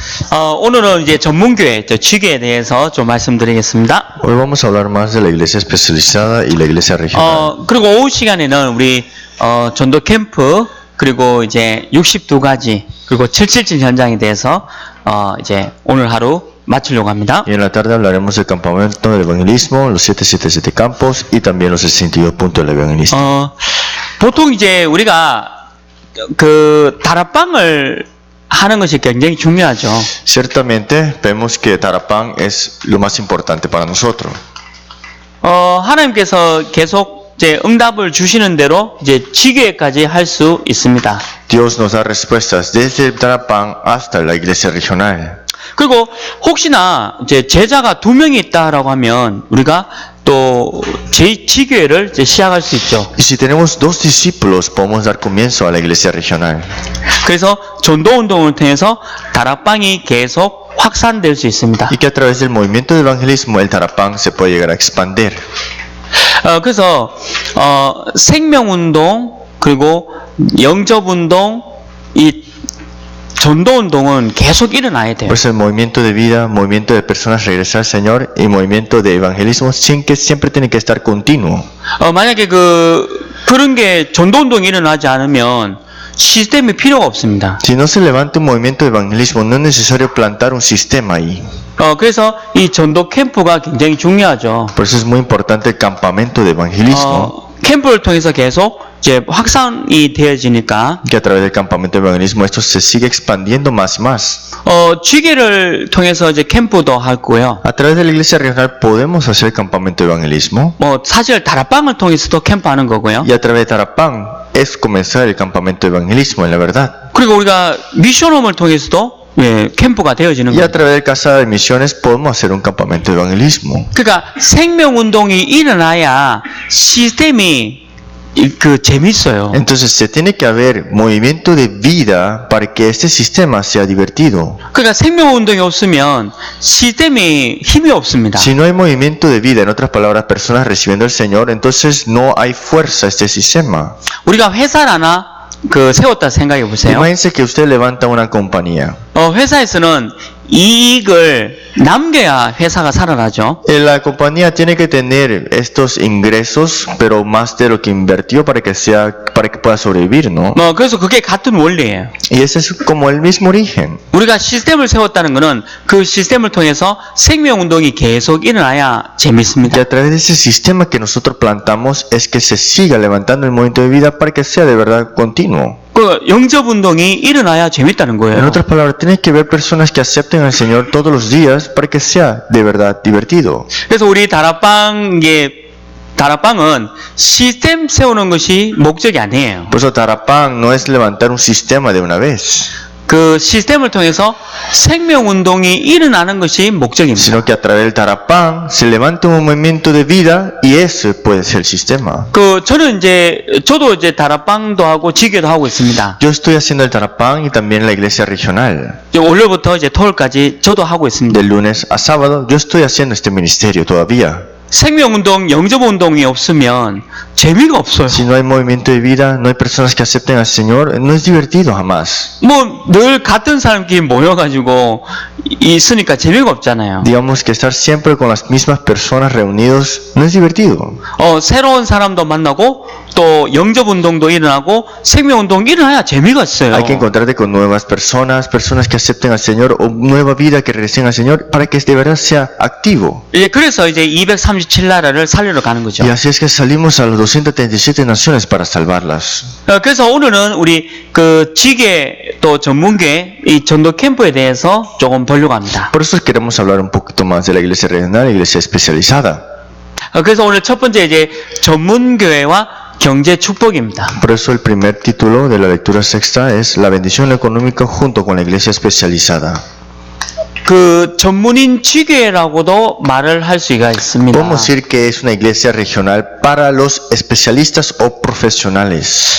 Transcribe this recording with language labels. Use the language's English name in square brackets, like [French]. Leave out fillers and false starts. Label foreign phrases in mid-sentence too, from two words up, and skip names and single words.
[Korean] 오늘은 이제 전문교회, 지교에 대해서 좀 말씀드리겠습니다. [Spanish] Hoy vamos a hablar más de la iglesia especializada y la iglesia regional. [Korean] 그리고 오후 시간에는 우리 전도 캠프 그리고 이제 62가지 그리고 777 현장에 대해서 이제 오늘 하루 마치려고 합니다. [Spanish] Y en la tarde hablaremos del campamento del evangelismo, los 777 campos y también los 62 puntos del evangelismo. [Korean] 보통 이제 우리가 그 다락방을 하는 것이 굉장히 중요하죠. [Spanish] Ciertamente vemos que Tarapán es lo más importante para nosotros. [Korean] 하나님께서 계속 이제 응답을 주시는 대로 이제 지교회까지 할 수 있습니다. [Spanish] Dios nos da respuestas desde el Tarapán hasta la iglesia regional. [Korean] 그리고 혹시나 이제 제자가 2명이 있다라고 하면 우리가 또 지교회를 이제 시작할 수 있죠. [Spanish] Y si tenemos 2 discípulos, podemos dar comienzo a la iglesia regional. [Korean] 그래서 전도 운동을 통해서 다락방이 계속 확산될 수 있습니다. [Spanish] Y que a través del movimiento de evangelismo, el Tarapán se puede llegar a expandir. [Korean] 그래서 생명운동 그리고 영접운동 이 전도운동은 계속 일어나야 돼요. [Spanish] Por eso el movimiento de vida, movimiento de personas regresar al Señor y movimiento de evangelismo siempre tiene que estar continuo. [Korean] 만약에 그런 게 전도운동이 일어나지 않으면 시스템이 필요가 없습니다. [Spanish] Si no se levanta un movimiento de evangelismo, no es necesario plantar un sistema ahí. [Korean] 그래서 이 전도 캠프가 굉장히 중요하죠. [Spanish] Por eso es muy importante el campamento de evangelismo. [Korean] 캠프를 통해서 계속 이제 확산이 되어지니까 [Spanish] Que a través del campamento de evangelismo esto se sigue expandiendo más y más. [Korean] 지교를 통해서 이제 캠프도 하고요. [Spanish] A través de la iglesia regional podemos hacer el campamento de evangelismo. [Korean] 사실 다락방을 통해서도 캠프하는 거고요. [Spanish] Y a través de Tarapán es comenzar el campamento de evangelismo, en la verdad. [Korean] 그리고 우리가 미션홈을 통해서도 캠프가 되어지는 [Spanish] Y a [Korean] 거예요. [Spanish] través del Casa de Misiones podemos hacer un campamento de evangelismo. [Korean] 그러니까 생명운동이 일어나야 시스템이 재밌어요. [Spanish] Entonces se tiene que haber movimiento de vida para que este sistema sea divertido. [Korean] 그러니까 생명운동이 없으면 시스템이 힘이 없습니다. [Spanish] Si no hay movimiento de vida, en otras palabras, personas recibiendo al Señor, entonces no hay fuerza a este sistema. [Korean] 우리가 회사를 하나 세웠다 생각해 보세요. [Spanish] Imagínense que usted levanta una compañía. [Korean] 회사에서는 이익을 남겨야 회사가 살아나죠. [Spanish] La compañía tiene que tener estos ingresos, pero más de lo que invirtió para que pueda sobrevivir, ¿no? [Korean] 그래서 그게 같은 원리예요. [Spanish] Y ese es como el mismo origen. [Korean] 우리가 시스템을 세웠다는 것은 그 시스템을 통해서 생명운동이 계속 일어나야 [Spanish] Y [Korean] 재밌습니다. [Spanish] a través de ese sistema que nosotros plantamos es que se siga levantando el movimiento de vida para que sea de verdad continuo. [Korean] 영접운동이 일어나야 재밌다는 [Spanish] En [Korean] 거예요. [Spanish] otras palabras, tiene que haber personas que acepten al Señor todos los días para que sea de verdad divertido. [Korean] 그래서 우리 다락방은 시스템 세우는 것이 목적이 아니에요. [Spanish] Por eso Tarapán no es levantar un sistema de una vez, [Korean] 그 시스템을 통해서 생명운동이 일어나는 것이 목적입니다. [Spanish] sino que a través del Tarapán se levanta un movimiento de vida y ese puede ser el sistema. [Korean] 저도 이제 다락방도 하고 지교도 하고 있습니다. [Spanish] Yo estoy haciendo el Tarapán y también la iglesia regional. [Korean] 월요일부터 이제 토요일까지 저도 하고 있습니다. [Spanish] De lunes a sábado yo estoy haciendo este ministerio todavía. [Korean] 생명운동, 영접운동이 없으면 재미가 없어요. [Spanish] Si no hay movimiento de vida, no hay personas que acepten al Señor, no es divertido jamás. [Korean] 늘 같은 사람끼리 모여가지고 있으니까 재미가 없잖아요. [Spanish] Digamos que estar siempre con las mismas personas reunidos no es divertido. [Korean] 새로운 사람도 만나고 또 영접운동도 일어나고 생명운동이 일어나야 재미가 있어요. [Spanish] Hay que encontrarte con nuevas personas, personas que acepten al Señor o nueva vida que regresen al Señor para que de verdad sea activo. [Korean] 그래서 이제 237나라를 살리러 가는 거죠. [Spanish] Y así es que salimos a las 237 naciones para salvarlas. [Korean] 그래서 오늘은 우리 지계 또 전문계 이 전도 캠프에 대해서 조금 보려고 합니다. [Spanish] Por eso queremos hablar un poquito más de la iglesia regional y la iglesia especializada. [Korean] 그래서 오늘 첫 번째 이제 전문교회와 경제 축복입니다. [Spanish] Por eso el primer título de la lectura sexta es la bendición económica junto con la iglesia especializada. [Korean] 전문인 지교회라고도 말을 할 수가 있습니다. [Spanish] Podemos decir que es una iglesia regional para los especialistas o profesionales.